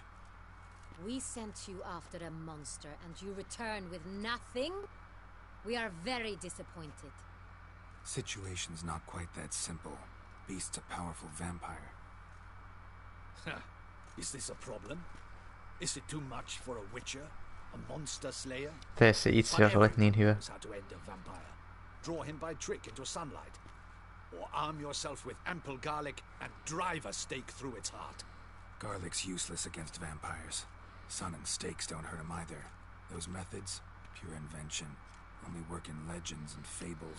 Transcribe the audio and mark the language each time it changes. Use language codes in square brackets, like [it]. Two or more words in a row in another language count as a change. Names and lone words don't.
[en] We sent you after a monster and you return with nothing? We are very disappointed. Situation's not quite that simple. Beast's a powerful vampire. Is this a problem? Is it too much for a Witcher? A monster slayer? [fi] Tee se itse, jos olet niin hyvä. [en] How to end a vampire. Draw him by trick into sunlight. Or arm yourself with ample garlic and drive a stake through its heart. Garlic's useless against vampires. Sun and stakes don't hurt him either. Those methods, pure invention. Only work in legends and fables.